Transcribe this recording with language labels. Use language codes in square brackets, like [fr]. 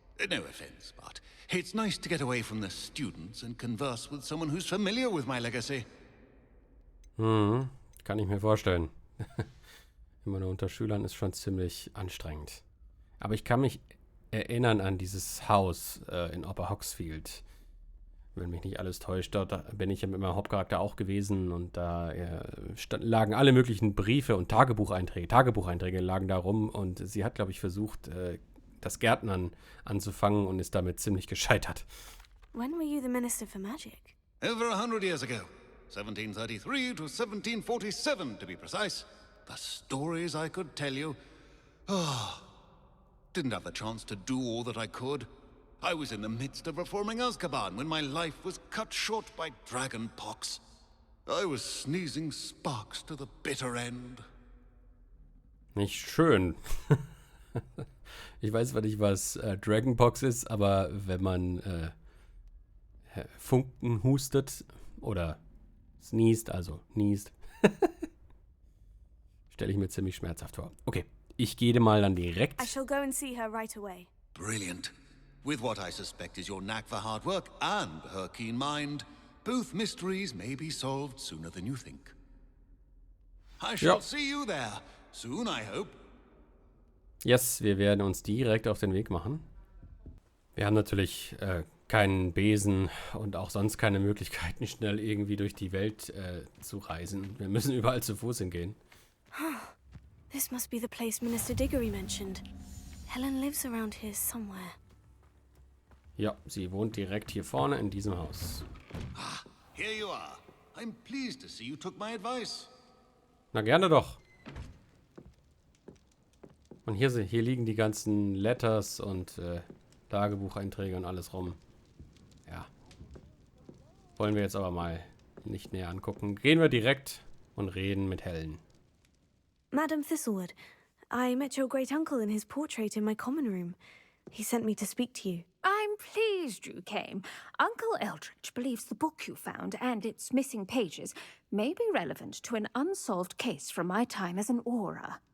[en] No offense, but it's nice to get away from the students and converse with someone who's familiar with my legacy. [de] Kann ich mir vorstellen. Immer nur unter Schülern ist schon ziemlich anstrengend. Aber ich kann mich erinnern an dieses Haus in Upper Hogsfield. Wenn mich nicht alles täuscht, dort bin ich ja mit meinem Hauptcharakter auch gewesen und da lagen alle möglichen Briefe und Tagebucheinträge lagen da rum und sie hat, glaube ich, versucht, das Gärtnern anzufangen und ist damit ziemlich gescheitert. [en] When were you the Minister for Magic? Over 100 years ago. 1733 to 1747, to be precise. The stories I could tell you. Didn't have the chance to do all that I could. I was in the midst of reforming Azkaban when my life was cut short by dragon pox. I was sneezing sparks to the bitter end. [de] Nicht schön. Ich weiß zwar nicht, was Dragonpox ist, aber wenn man Funken hustet oder sneezed, also niest, stelle ich mir ziemlich schmerzhaft vor. Okay, ich gehe mal dann direkt. [en] I shall go and see her right away. Brilliant. With what I suspect is your knack for hard work and her keen mind, both mysteries may be solved sooner than you think. I shall see you there soon, I hope. [de] Yes, wir werden uns direkt auf den Weg machen. Wir haben natürlich keinen Besen und auch sonst keine Möglichkeiten, schnell irgendwie durch die Welt zu reisen. Wir müssen überall zu Fuß hingehen. [en] This must be the place Minister Diggory mentioned. Helen lives around here somewhere. [de] Ja, sie wohnt direkt hier vorne in diesem Haus. [en] Here you are. I'm pleased to see you took my advice. [de] Na, gerne doch. Und hier liegen die ganzen Letters und Tagebucheinträge und alles rum. Ja. Wollen wir jetzt aber mal nicht näher angucken. Gehen wir direkt und reden mit Helen. [en] Madam Thistlewood, I met your great-uncle in his portrait in my common room. He sent me to speak to you. I'm pleased you came. Uncle Eldridge believes the book you found and its missing pages may be relevant to an unsolved case from my time as an Auror.